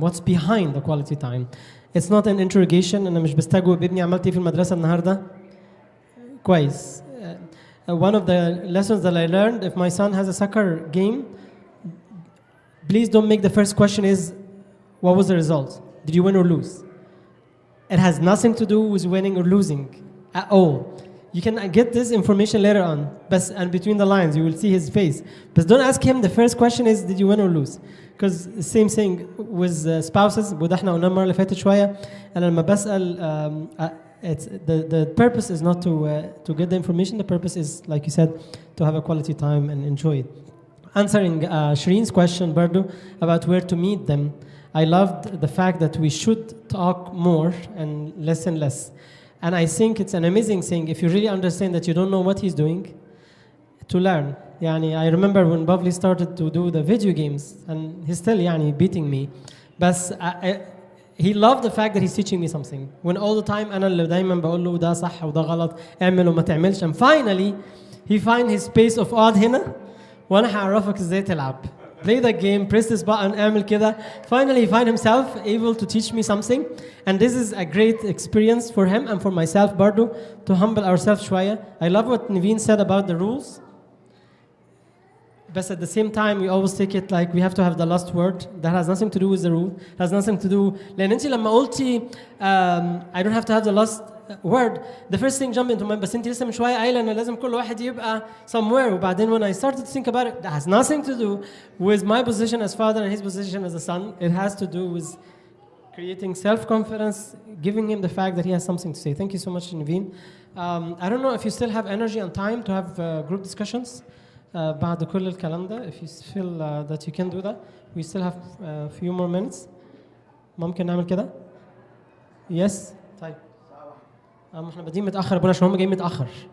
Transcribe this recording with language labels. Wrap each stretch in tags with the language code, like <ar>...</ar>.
<en>What's behind the quality time? It's not an interrogation.</en> <ar>أنا مش بستجوب ابني عملت إيه في المدرسة النهاردة. كويس.</ar> <en>One of the lessons that I learned, if my son has a soccer game, please don't make the first question is, what was the result? Did you win or lose? It has nothing to do with winning or losing at all. You can get this information later on, and between the lines, you will see his face. But don't ask him, the first question is, did you win or lose? Because the same thing with spouses,</en> <ar>وده احنا قلنا المرة اللي فاتت شوية. أنا لما بسأل</ar> <en>the purpose is not to get the information. The purpose is, like you said, to have a quality time and enjoy it. Answering Shireen's question, Bardo, about where to meet them, I loved the fact that we should talk more and less. And I think it's an amazing thing if you really understand that you don't know what he's doing, to learn. يعني I remember when Bavli started to do the video games, and he's still يعني beating me. But he loved the fact that he's teaching me something. When all the time</en> <ar>أنا اللي دايما بقول له ده صح وده غلط، اعمل وما تعملش.</ar> <en>And finally, he find his space of odd</en> <ar>هنا، وأنا هعرفك إزاي تلعب.</ar> <en>Play the game, press this button,</en> <ar>اعمل كده.</ar> <en>Finally, he find himself able to teach me something. And this is a great experience for him and for myself, Bardo, to humble ourselves شوية. I love what Naveen said about the rules. But at the same time, we always take it like we have to have the last word. That has nothing to do with the rule. It has nothing to do.</en> <ar>لأن أنت لما قلتي</ar> <en>I don't have to have the last word. The first thing jumped into my mind.</en> <ar>بس أنت لسه من شوية قايلة إن لازم كل واحد يبقى somewhere.</ar> <en>وبعدين when I started to think about it, that has nothing to do with my position as father and his position as a son. It has to do with creating self-confidence, giving him the fact that he has something to say. Thank you so much, Naveen. I don't know if you still have energy and time to have group discussions.</en> <ar>بعد كل الكلام ده,</ar> <en>if you feel that you can do that, we still have a few more minutes.</en> <ar>ممكن نعمل كده؟ Yes. طيب. احنا بادئين متأخر ابونا عشان هم جايين متأخر.</ar>